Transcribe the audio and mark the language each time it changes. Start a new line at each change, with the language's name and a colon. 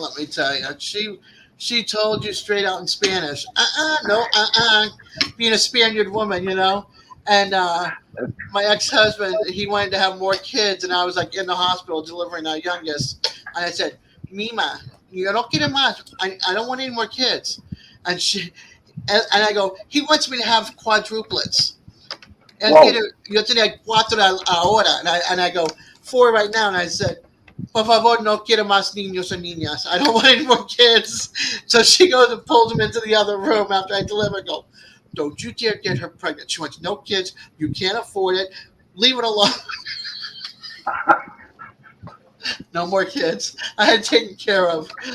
English: Let me tell you, she told you straight out in Spanish, no, being a Spaniard woman, and my ex-husband, he wanted to have more kids, and I was like in the hospital delivering our youngest, and I said, Mima, you don't get más. I don't want any more kids, and and I go, he wants me to have quadruplets.
Spanish: Él
English: Whoa.
Spanish: quiere, yo tenía cuatro ahora,
English: and I go, four right now, and I said,
Spanish: por favor, no quiero más niños o niñas.
English: I don't want any more kids. So she goes and pulls him into the other room after I deliver. I go, don't you dare get her pregnant. She wants no kids. You can't afford it. Leave it alone. No more kids. I had taken care of.